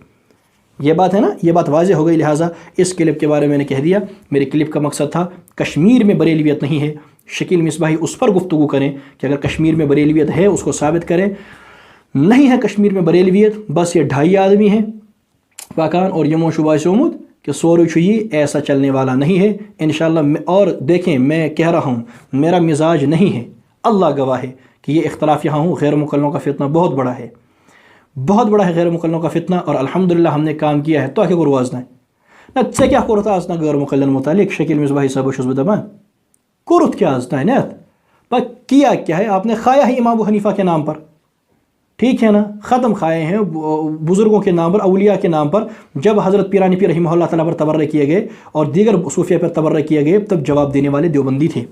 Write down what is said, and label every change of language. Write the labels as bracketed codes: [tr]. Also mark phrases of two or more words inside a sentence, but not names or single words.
[ur] یہ بات ہے نا, یہ بات واضح ہو گئی. لہٰذا اس کلپ کے بارے میں نے کہہ دیا. میرے کلپ کا مقصد تھا کشمیر میں بریلویت نہیں ہے. شکیل مصباحی اس پر گفتگو کریں کہ اگر کشمیر میں بریلویت ہے اس کو ثابت کریں. نہیں ہے کشمیر میں بریلویت، بس یہ 2.5 آدمی ہیں پاکان، [ks] اور یمو شبہ سومت کہ سورو چھوئی [ur] ایسا چلنے والا نہیں ہے انشاءاللہ۔ اور دیکھیں میں کہہ رہا ہوں میرا مزاج نہیں ہے، اللہ گواہ ہے کہ یہ اختلاف یہاں ہوں، غیر مقلنوں کا فتنہ بہت بڑا ہے، بہت بڑا ہے غیر مقلنوں کا فتنہ، اور الحمدللہ ہم نے کام کیا ہے۔ [ks] تو کیا کرو آزنا نہ ژے کیا کورت آزنا غیر مقلن متعلق؟ شکیل مصباحی صاحب چھس بہ دپان کورت کیا آزنا [ur] نیت پر کیا کیا ہے؟ آپ نے کھایا ہے امام ابو حنیفہ کے نام پر، ٹھیک ہے نا، ختم کھائے ہیں بزرگوں کے نام پر، اولیاء کے نام پر۔ جب حضرت پیرانی پیر رحمہ اللہ تعالیٰ پر تبرہ کیے گئے اور دیگر صوفیہ پر تبرہ کیے گئے تب جواب دینے والے دیوبندی تھے۔